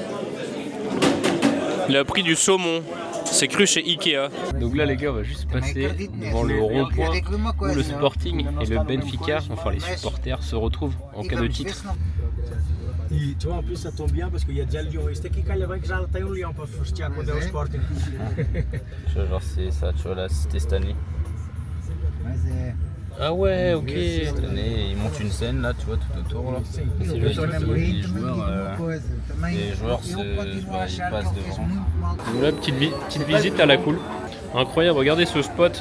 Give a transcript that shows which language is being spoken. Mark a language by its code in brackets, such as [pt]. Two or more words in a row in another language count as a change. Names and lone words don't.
[fr] Il a pris du saumon, c'est cru chez Ikea. Donc là les gars, on va juste passer devant le rond-point où le Sporting et le Benfica, enfin les supporters, se retrouvent en cas de titre. Tu vois, en plus ça tombe bien parce qu'il y a déjà le lion. [pt] Este aqui calha bem que já tem leão para festejar quando é o Sporting. [fr] Genre c'est ça, tu vois là, c'était cette année. Ah ouais, ok. Cette année, ils montent une scène là, tu vois, tout autour là. C'est les joueurs ils passent devant. Donc là, petite visite à la cool. Incroyable, regardez ce spot.